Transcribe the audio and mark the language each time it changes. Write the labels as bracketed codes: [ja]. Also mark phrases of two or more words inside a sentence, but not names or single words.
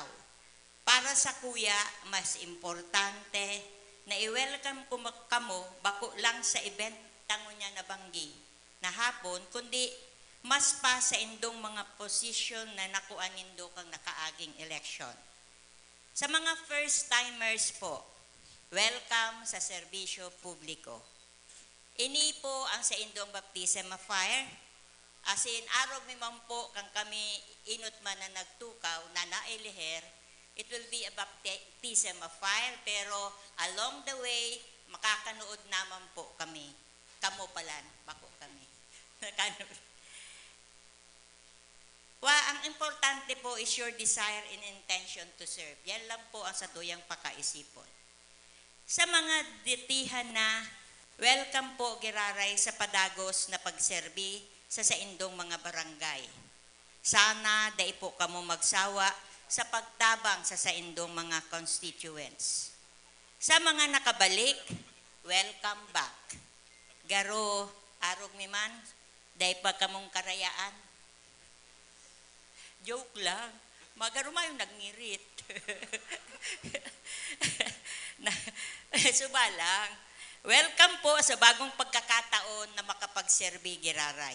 [bik] Para sa kuya, mas importante na i-welcome ko kamo bako lang sa event tango niya na banggi na hapon, kundi mas pa sa indong mga posisyon na nakuan indo kang nakaaging election. Sa mga first-timers po, welcome sa serbisyo publiko. Ini po ang sa indong [en] baptism of fire. [bik] Asin arog mi man po kang kami inot man na nagtukaw na nailiher. [en] It will be a baptism of fire, pero along the way, [bik] makakanood naman po kami. Kamo pala, bako kami. Ang importante po [en] is your desire and intention to serve. [bik] Yan lang po ang satuyang pakaisipon. Sa mga ditihan na, welcome po giraray sa padagos na pagserbi sa saindong mga barangay. Sana dai po kamo magsawa sa pagtabang sa saindong mga constituents. Sa mga nakabalik, [en] welcome back. [bik] Garo, arog mi man, dahil pa kamong karayaan. Joke lang. Magaro mayong nagngirit. Subalang, welcome po sa bagong pagkakataon na makapagserbi giraray.